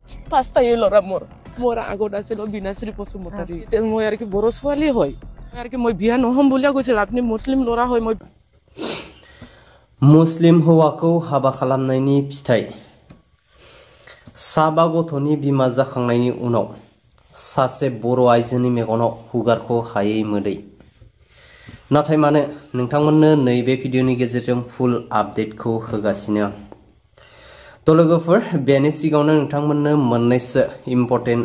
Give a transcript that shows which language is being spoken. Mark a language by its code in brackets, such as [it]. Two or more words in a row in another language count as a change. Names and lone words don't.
[as] পাঁচটাই ল'ৰা মোৰ আগত আছিল বিনাশ্ৰী বসুমতাৰী মই আৰু কি বড়ো ছোৱালী হয় আৰু কি মই বিয়া নহম বুলিয়া কৈছিল আপুনি মুছলিম ল'ৰা হয় মই [brx] मुस्लिम हौवाखौ हाबा खालामनायनि फिथाइ साबा गथ'नि बिमा जाखांनायनि उनाव सासे बर' आइजोनि मेगनाव हुगारखौ हायै मोदै नाथाय मानो नोंथांमोननो नैबे भिडिअनि गेजेरजों फुल आपडेटखौ होगासिनो थ' लोगोफोर बेनि सिगाङावनो नोंथांमोननो मोननैसो इम्पर्टेन्ट